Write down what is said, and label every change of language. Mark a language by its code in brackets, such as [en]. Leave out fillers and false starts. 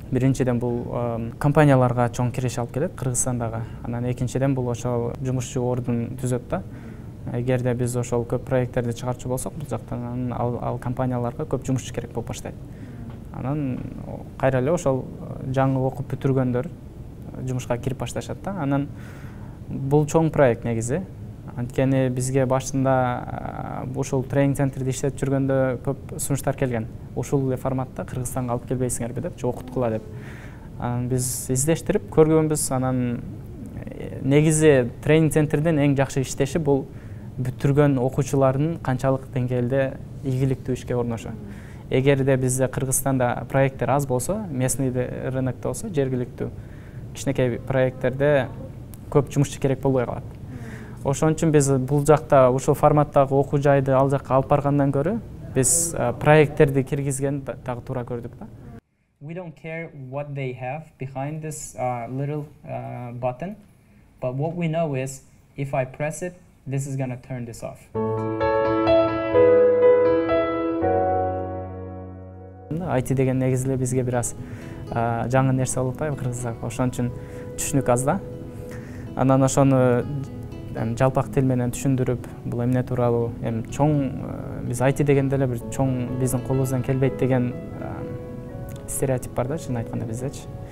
[ky] Биринчиден бул компанияларга чоң киреш алып келет Кыргызстандагы. Анан экинчиден бул ошол жумушчу ордун түзөт да. Эгерде биз ошол көп проекттерди чыгарчу болсок, бул жактан ал компанияларга көп жумушчу керек болуп баштайт. Анан кайра эле ошол жаңы окуп бүтүргөндөр жумушка кирип башташат да. Анан бул чоң проект негизи. Анткени бизге башында ушул тренинг центрде иштеп жүргөндө көп сунуштар келген. Ушул эле форматта Кыргызстанга алып келбейсиңерби деп, же окуткула деп. Анан биз издештирип көргөнбүз. Анан негизи тренинг центрдин эң жакшы иштеши бул бүтүргөн окуучулардын канчалык деңгээлде ийгиликтүү ишке орношо. Эгерде бизде Кыргызстанда проекттер аз болсо, местный рынокто болсо, жергиликтүү кичинекей проекттерде көп жумушчу керек болбой калат. Ошон үчүн биз бул жакта ушул форматтагы окуу жайды ал жакка алып баргандан көрө, Biz проекттерди киргизген дагы туура көрдүк да. [en] We don't care what they have behind this little button, but what we know is if I press it, this is gonna turn this off. [ky] IT деген негизи эле бизге бир аз жаңы нерсе болуп атпайбы кыргыздарга, ошон үчүн түшүнүк аз да. Анан ошону жалпак тил менен түшүндүрүп, бул эмне тууралуу, чоң биз IT дегенде эле бир чоң биздин колубуздан келбейт деген стереотип бар да, чын айтканда биздечи.